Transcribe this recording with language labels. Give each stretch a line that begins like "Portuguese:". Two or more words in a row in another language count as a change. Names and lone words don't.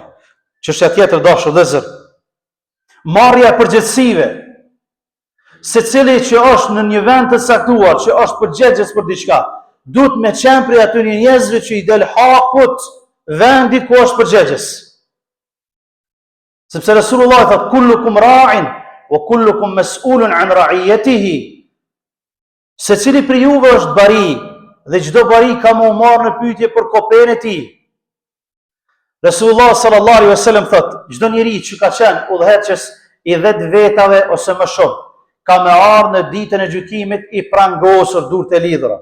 Albanian: Çështja tjetër dashur vëllezër, marrja e përgjegjësive. Secili që është në një vend të caktuar, që është përgjegjës për diçka, duhet me qenë prej atyre njerëzve që i del hakut vendit ku është përgjegjës. Sepse Resulullah thotë
Arabic: كلكم راع وكلكم مسؤول عن رعيته.
Albanian: Secili prej juve është bari dhe çdo bari ka më marrë në pyetje për kopën e tij. Resulullah
Arabic: صلى الله عليه وسلم
Albanian: thotë, çdo njeri që ka qenë udhëheqës i 10 vetave ose më shumë, ka me ardhur në ditën e gjykimit i prangosur durë të lidhura.